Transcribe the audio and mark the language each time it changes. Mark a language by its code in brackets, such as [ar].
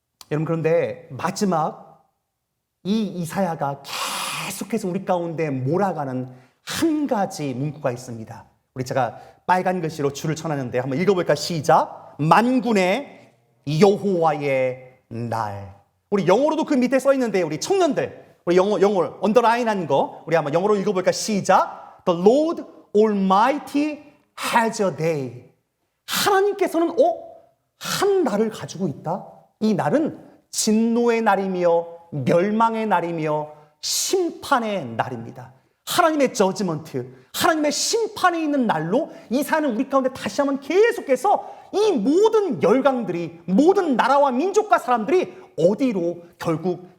[ko] 여러분 그런데 마지막 이 이사야가 계속해서 우리 가운데 몰아가는 한 가지 문구가 있습니다. 우리 제가 빨간 글씨로 줄을 쳐놨는데 한번 읽어볼까? 시작. 만군의 여호와의 날. 우리 영어로도 그 밑에 써 있는데 우리 청년들, 우리 영어 언더라인한 거 우리 한번 영어로 읽어볼까? 시작. [en] The Lord Almighty has a day. [ko] 하나님께서는 한 날을 가지고 있다. 이 날은 진노의 날이며 멸망의 날이며 심판의 날입니다. 하나님의 저지먼트, 하나님의 심판에 있는 날로 이사야는 우리 가운데 다시 한번 계속해서 이 모든 열강들이, 모든 나라와 민족과 사람들이 어디로 결국